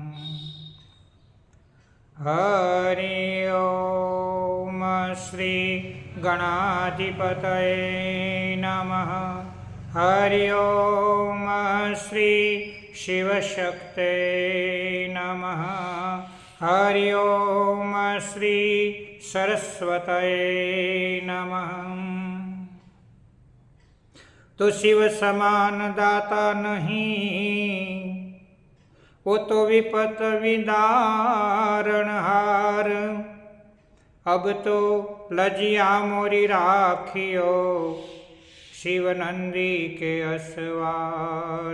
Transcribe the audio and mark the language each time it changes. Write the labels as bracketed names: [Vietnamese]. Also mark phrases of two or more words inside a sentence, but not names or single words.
[Sanskrit] हरि ओम श्री गणाधिपतये नमः। हरि ओम श्री शिवशक्ते नमः। हरि ओम श्री सरस्वतये नमः। [Hindi] तो शिव समान दाता नहीं, वो तो विपत विदारणहार। अब तो लजिया मोरी राखियो शिव नंदी के असवार।